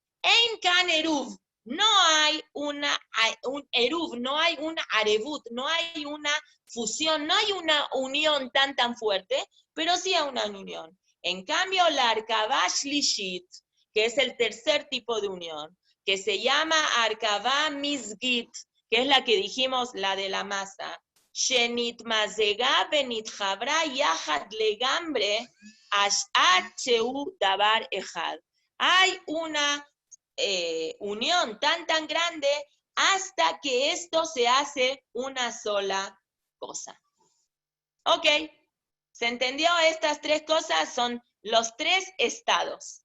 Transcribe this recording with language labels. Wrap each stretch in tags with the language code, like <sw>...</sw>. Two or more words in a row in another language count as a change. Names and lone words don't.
<he>אין כאן עירוב,</he> <es>no hay un Eruv, no hay un Arevut, no hay una fusión, no hay una unión tan fuerte, pero sí hay una unión. En cambio, la</es> <he>הרכבה שלישית,</he> <es>que es el tercer tipo de unión, que se llama</es> <he>הרכבה מזגית,</he> <es>que es la que dijimos, la de la masa,</es> <he>שנתמזגה ונתחברה יחד לגמרי הוא דבר אחד.</he> <es>Hay una unión tan grande hasta que esto se hace una sola cosa. Ok, ¿se entendió? Estas tres cosas son los tres estados.</es>